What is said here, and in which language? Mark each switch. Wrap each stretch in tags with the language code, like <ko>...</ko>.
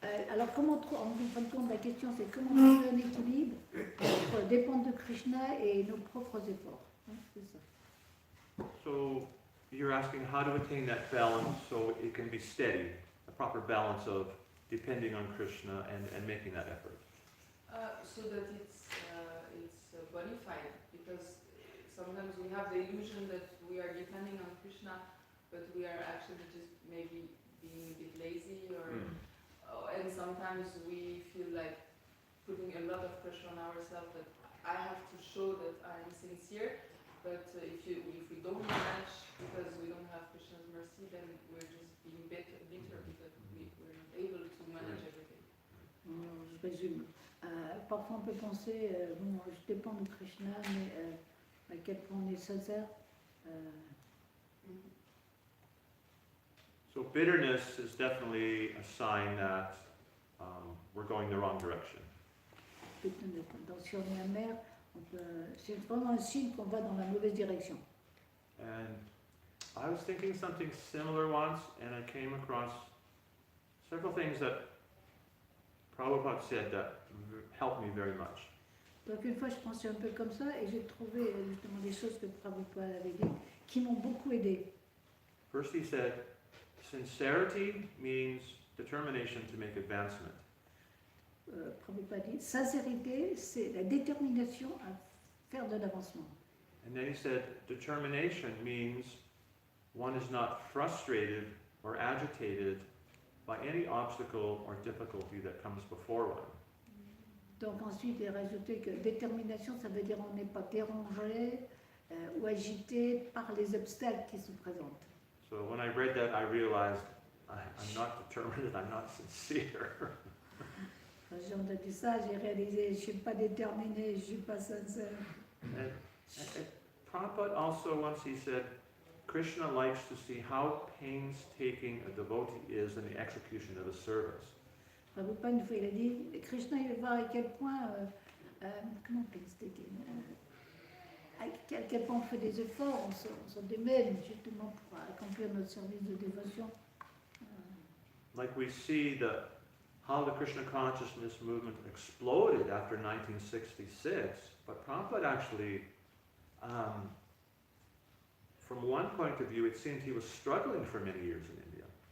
<fr>Alors, comment en fin de compte, la question c'est comment trouver un équilibre entre dépendre de Krishna et nos propres efforts. Hein, c'est ça.</fr> <en>So you're asking how to attain that balance so it can be steady, a proper balance of depending on Krishna and making that effort. So that it's bona fide, because sometimes we have the illusion that we are depending on Krishna, but we are actually just maybe being a bit lazy, and sometimes we feel like putting a lot of pressure on ourselves that I have to show that I'm sincere, but if we don't manage because we don't have Krishna's mercy, then we're just being bitter because we're not able to manage everything.</en> <fr>Je résume. Parfois on peut penser, bon, je dépends de Krishna, mais à quel point on est sincère.</fr> <en>So bitterness is definitely a sign that we're going the wrong direction.</en> <fr>Donc si on est amer, c'est vraiment un signe qu'on va dans la mauvaise direction.</fr> <en>And I was thinking something similar once, and I came across several things that Prabhupada said that helped me very much.</en> <fr>Donc une fois je pensais un peu comme ça et j'ai trouvé justement des choses que Prabhupada avait dit qui m'ont beaucoup aidé.</fr> <en>First he said, sincerity means determination to make advancement.</en> <fr>Prabhupada dit, sincérité, c'est la détermination à faire de l'avancement.</fr> <en>And then he said, determination means one is not frustrated or agitated by any obstacle or difficulty that comes before one.</en> <fr>Donc ensuite, il a rajouté que détermination, ça veut dire on n'est pas dérangé ou agité par les obstacles qui se présentent.</fr> <en>So when I read that, I realized I'm not determined, I'm not sincere.</en> <fr>Quand j'ai entendu ça, j'ai réalisé, je ne suis pas déterminé, je ne suis pas sincère.</fr> <en>And Prabhupada also once he said, Krishna likes to see how painstaking a devotee is in the execution of a service.</en> <fr>Prabhupada, une fois, il a dit, Krishna, il va voir à quel point, comment painstaking, à quel point on fait des efforts, on se démène justement pour accomplir notre service de dévotion.</fr> <en>Like we see how the Krishna consciousness movement exploded after 1966, but Prabhupada actually, from one point of view, it seemed he was struggling for many years in India.</en>